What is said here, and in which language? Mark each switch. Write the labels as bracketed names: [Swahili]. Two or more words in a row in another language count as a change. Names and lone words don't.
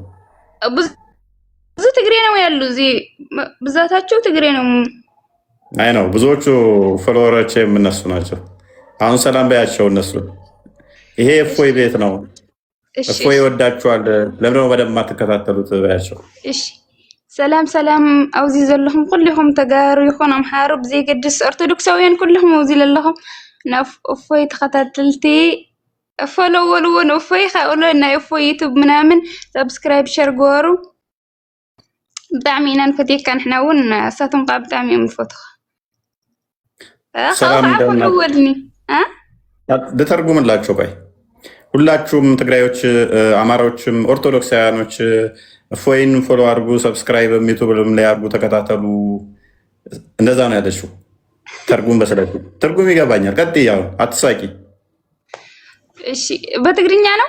[Amharic] ብዙ ትግሬ ነው ያሉ እዚህ፣ ብዛታቸው ትግሬ ነው። አይ ነው ብዙዎቹ ፎሎወሮች የምነሱ ናቸው። አሁን ሰላም በያቸው እነሱ። ይሄ እፎይ ቤት ነው። እፎይ ይወዳችኋል። ለምን ነው በደንብ የማትከታተሉት በያቸው። [Tigrinya] እሺ ሰላም ሰላም። አውዚ ዘለኹም ኩልኹም ተጋሩ ይኹን ኣምሓሩ ብዘይገድስ ኦርቶዶክሳውያን ኩልኹም አውዚ ዘለኹም ናብ እፎይ ተኸታተልቲ ፎሎወልዎን እፎይ ካኡሎ ናይ እፎይ ዩቱብ ምናምን [English] subscribe share [Tigrinya] ገበሩ። ብጣዕሚ ኢና ንፈትየካ ንሕና እውን እሳቶም ከዓ ብጣዕሚ እዮም ንፈትኻ። ፎሎወልኒ [Amharic] ልተርጉምላቸው። ቆይ ሁላችሁም ትግራዮች፣ አማራዎችም ኦርቶዶክሳውያኖች እፎይን ፎሎ አድርጉ፣ ሰብስክራይብ ዩቱብም ላይ አድርጉ፣ ተከታተሉ። እንደዛ ነው ያለችው። ተርጉም በስለቱ ትርጉም ይገባኛል። ቀጥይ፣ ያው አትሳቂ። እሺ በትግርኛ ነው።